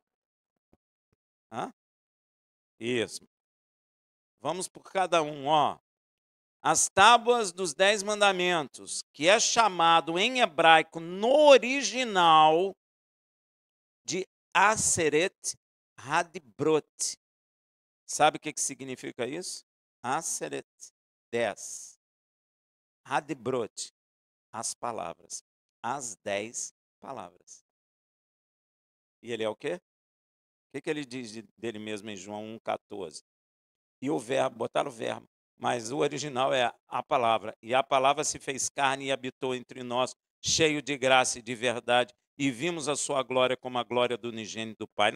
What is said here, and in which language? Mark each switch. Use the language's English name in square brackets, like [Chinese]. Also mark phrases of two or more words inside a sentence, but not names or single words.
[Portuguese] Isso. Vamos por cada um, ó. As tábuas dos 10 mandamentos, que é chamado em hebraico, no original, de [Hebrew] עשרת הדיברות. [Portuguese] Sabe o que significa isso? [Hebrew] עשרת, 10. הדיברות, [Portuguese] as palavras. As 10 palavras. E ele é o quê? O que ele diz dele mesmo em João 1,14? E o verbo, botaram o verbo, mas o original é a palavra. E a palavra se fez carne e habitou entre nós, cheio de graça e de verdade, e vimos a sua glória como a glória do unigênito do Pai.